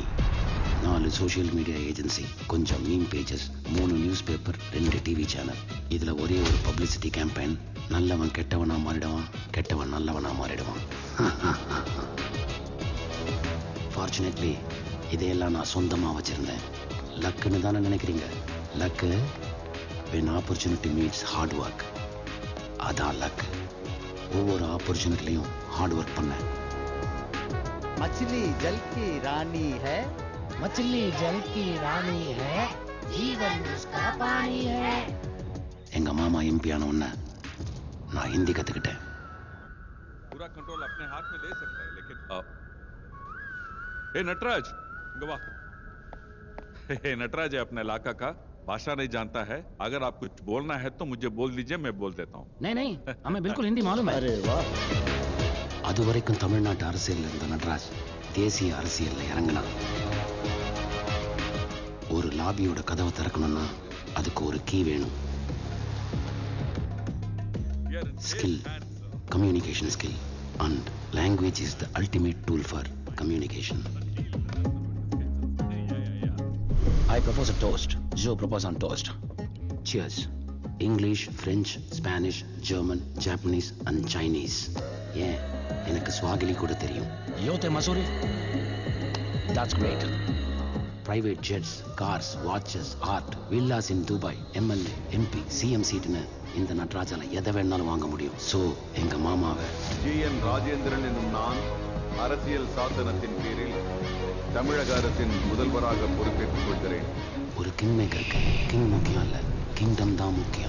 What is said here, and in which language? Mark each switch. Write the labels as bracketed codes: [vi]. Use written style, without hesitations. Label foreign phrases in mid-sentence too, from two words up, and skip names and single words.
[ta] 4 [en] social media agency, [ta] கொஞ்சம் [en] meme pages, [ta] 3 [en] news paper, [ta] 2 [en] TV channel. [ta] இதுல ஒரே ஒரு [en] publicity campaign. [ta] நல்லவன் கெட்டவனா மாறிடுவான், கெட்டவன் நல்லவனா மாறிடுவான். ஃபார்ச்சுனேட்லி இதையெல்லாம் நான் சொந்தமா வச்சிருந்தேன். லக்குன்னு தானே நினைக்கிறீங்க? [en] லக்கு when opportunity meets hard work. [ta] அதான் லக். ஒவ்வொரு ஆப்பர்ச்சுனிட்டிலையும் [en] hard work [ta] பண்ணேன். [hi] मछली जल की रानी है, मछली जल की रानी है, जीवन उसका पानी है. [ta] எங்க மாமா எம்பி ஆன உடனே நான் ஹிந்தி கத்துக்கிட்டேன். [hi] पूरा कंट्रोल अपने हाथ में ले सकता है, लेकिन ए नटराज, गवा. हे नटराज है अपने इलाका का, भाषा नहीं जानता है. अगर आप कुछ बोलना है तो मुझे बोल दीजिए, मैं बोल देता हूँ. नहीं नहीं, हमें बिल्कुल हिंदी मालूम है. अरे वाह. [ta] அது வரைக்கும் தமிழ்நாட்டு அரசியல் இருந்த நட்ராஜ் தேசிய அரசியல்ல இறங்கினான். ஒரு லாபியோட கதவை திறக்கணும்னா அதுக்கு ஒரு கீ வேணும். [en] Skill, communication skill, and language is the ultimate tool for communication. I propose a toast. [fr] Je propose un toast. Cheers. [en] English, French, Spanish, German, Japanese and Chinese. [ta] ஏன் எனக்கு ஸ்வாகிலி கூட தெரியும். योते मसूरी. [en] That's great. Private jets, cars, watches, art, villas in Dubai, [ta] MLA, MP, CM சீட்னு இந்த நட்ராஜால எதை வேணாலும் வாங்க முடியும். ஸோ எங்க மாமாவை ஜிஎன் ராஜேந்திரன் என்னும் நான் அரசியல் சாசனத்தின் பேரில் தமிழக அரசின் முதல்வராக பொறுப்பேற்றுக் கொள்கிறேன். ஒரு [en] king makerக்கு [ta] கிங் முக்கியம் இல்ல, கிங்டம் தான் முக்கியம்.